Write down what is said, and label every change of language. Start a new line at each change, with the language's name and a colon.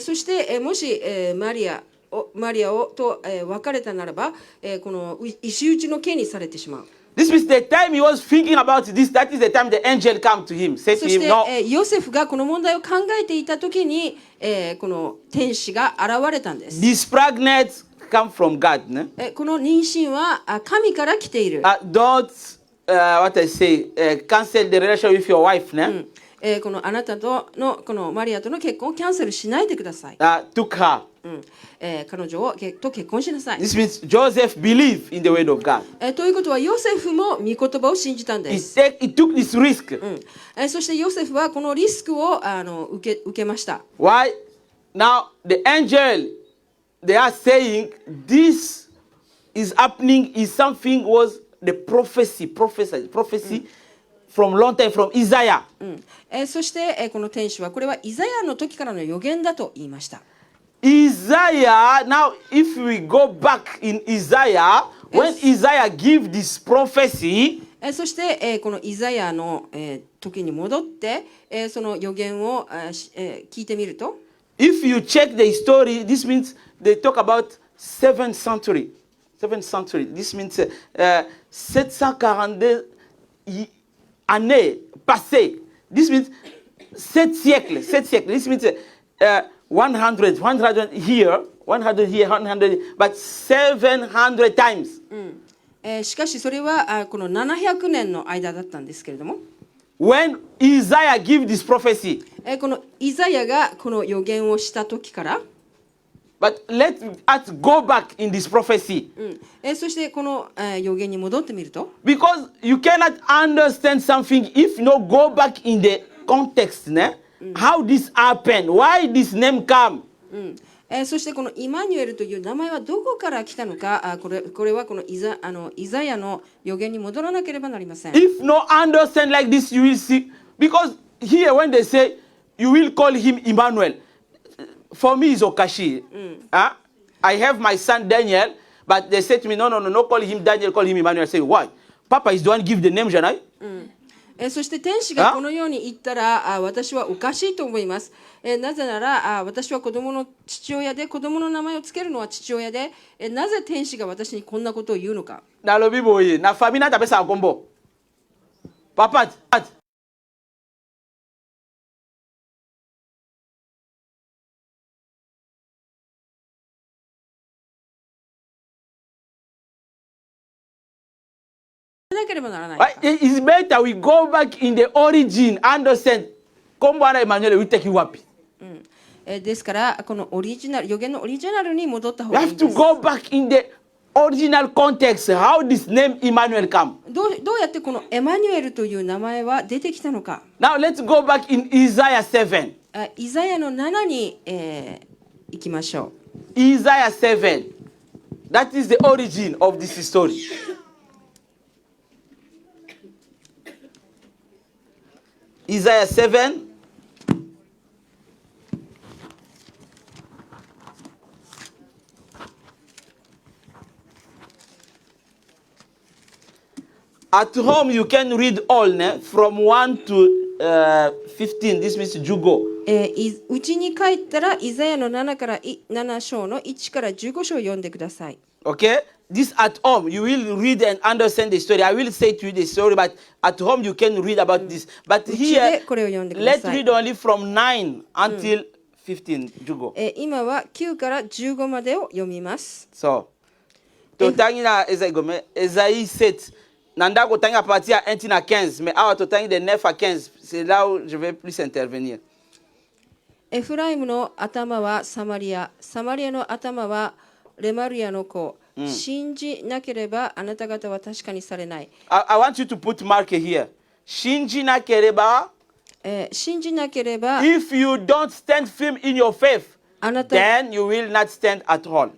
Japanese: そして、もし、マリアをと、別れたならば、この石打ちの刑にされてしまう。
English: This means the time he was thinking about this, that is the time the angel came to him, said
Japanese: そ
English: to
Japanese: て、
English: no.
Japanese: ヨセフがこの問題を考えていたときに、この天使が現れたんです。
English: This pregnant come from God.
Japanese: この妊娠は神から来ている。
English: Don't, what I say, cancel the relation with your wife.
Japanese: このあなたとのこのマリアとの結婚をキャンセルしないでください。
English: Took her.
Japanese: 彼女と結婚しなさい。
English: This means Joseph believed in the word of God.
Japanese: ということはヨセフも御言葉を信じたんです。
English: He took this risk.
Japanese: そしてヨセフはこのリスクを受けました。
English: Why? Now the angel, they are saying this is happening is something was the prophecy from long time from Isaiah.
Japanese: そして、この天使はこれはイザヤの時からの予言だと言いました。
English: Isaiah, now if we go back in Isaiah, when Isaiah give this prophecy,
Japanese: そして、このイザヤの、時に戻って、その予言を、聞いてみると、
English: if you check the story, this means they talk about 7th century. This means 742
French: années passées.
English: This means 7 siècles. This means 100 here, 100, but 700 times.
Japanese: しかしそれはこの700年の間だったんですけれども、
English: When Isaiah give this prophecy,
Japanese: このイザヤがこの予言をした時から、
English: but let us go back in this prophecy.
Japanese: そしてこの予言に戻ってみると、
English: Because you cannot understand something if you not go back in the context, how this happened, why this name come.
Japanese: そしてこのイマニュエルという名前はどこから来たのか、これはこのイザヤの予言に戻らなければなりません。
English: If no understand like this, you will see, because here when they say you will call him Emmanuel, for me it's Okashi. Huh? I have my son Daniel, but they say to me, no, call him Daniel, call him Emmanuel. I say, why? Papa is the one give the name, Janai.
Japanese: そして天使がこのように言ったら私はおかしいと思います。なぜなら私は子供の父親で子供の名前をつけるのは父親でなぜ天使が私にこんなことを言うのか。
Lingala: Na lobi boye, na famille na tape sa kombo. Papa.
Japanese: なければならない。
English: It's better we go back in the origin, understand. Comme Bwana Emmanuel, we take you wapi.
Japanese: ですからこのオリジナル預言のオリジナルに戻った方
English: We
Japanese: がいい
English: have
Japanese: んで
English: to
Japanese: す。
English: go back in the original context, how this name Emmanuel come.
Japanese: どうやってこのエマニュエルという名前は出てきたのか。
English: Now let's go back in Isaiah 7.
Japanese: イザヤの7に、行きましょう。
English: Isaiah 7. That is the origin of this story. Isaiah 7. At home, you can read all, from 1 to 15. This means Jugo.
Japanese: うちに帰ったらイザヤの7から7章の1から15章を読んでください。
English: Okay? This at home, you will read and understand the story. I will say to you the story, but at home you can read about this. But here,
Japanese: これを読んでくだ
English: let's
Japanese: さい。
English: read only from 9 until 15. Jugo.
Japanese: 今は9から15までを読みます。
Lingala: So, totangi na Esaïe 7. Nanda kotangi
French: à partir à 1 à 15. Mais
Lingala: à totangi de 9 à 15.
French: C'est là où je vais plus intervenir.
Japanese: エフライムの頭はサマリア、サマリアの頭はレマルヤの子。信じなければあなた方は確かにされない。
English: I want you to put mark here.
Japanese: Shinji na kereba. 信じなければ
English: If you don't stand firm in your faith,
Japanese: あなた
English: then you will not stand at all.